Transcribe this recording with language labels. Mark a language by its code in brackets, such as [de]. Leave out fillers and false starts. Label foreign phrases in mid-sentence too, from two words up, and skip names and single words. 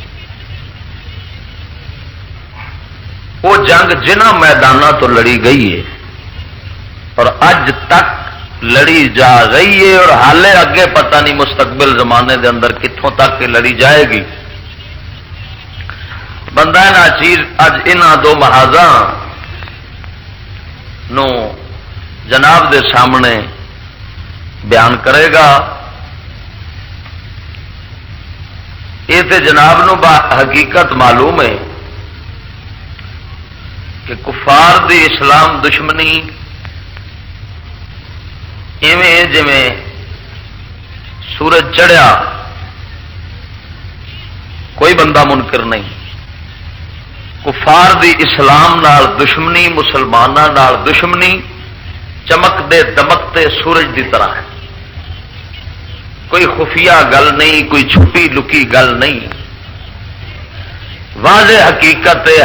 [pa] وہ جنگ جنہ میدانوں تو لڑی گئی ہے اور اج تک لڑی جا رہی ہے اور حالے اگے پتہ نہیں مستقبل زمانے دے اندر کتوں تک لڑی جائے گی. بندہ ناچیز اج انہاں دو محاذاں نو جناب دے سامنے بیان کرے گا. یہ تے جناب نو حقیقت معلوم ہے کہ کفار دی اسلام دشمنی ایویں جویں سورج چڑھیا کوئی بندہ منکر نہیں. کفار دی اسلام نال دشمنی، مسلمانوں نال دشمنی چمکتے دمکتے سورج دی طرح ہے. کوئی خفیہ گل نہیں، کوئی چھپی لکی گل نہیں، واضح حقیقت ہے.